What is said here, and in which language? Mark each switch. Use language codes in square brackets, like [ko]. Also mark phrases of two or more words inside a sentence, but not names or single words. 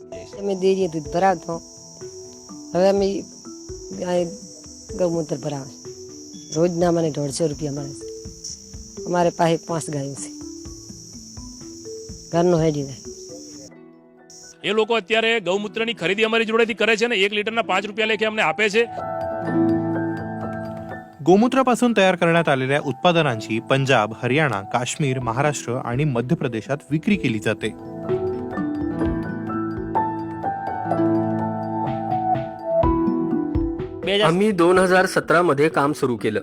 [gu] અમે ડેરીએ દૂધ ભરાવતો, હવે અમે ગૌમૂત્ર ભરાવે. રોજના મને 150 રૂપિયા મળે છે. અમારે પાસે 5 ગાયો છે. ઘરનો હેડી જાય. એ લોકો અત્યારે ગૌમૂત્રની ખરીદી અમારી જોડેથી કરે છે ને 1 લીટરના 5 રૂપિયા લેખે અમને આપે છે. [mr] गोमूत्रापासून तयार करण्यात आलेल्या उत्पादनांची पंजाब, हरियाणा, काश्मीर, महाराष्ट्र आणि मध्य प्रदेशात विक्री केली जाते. आम्ही 2017 मध्ये काम सुरू केलं.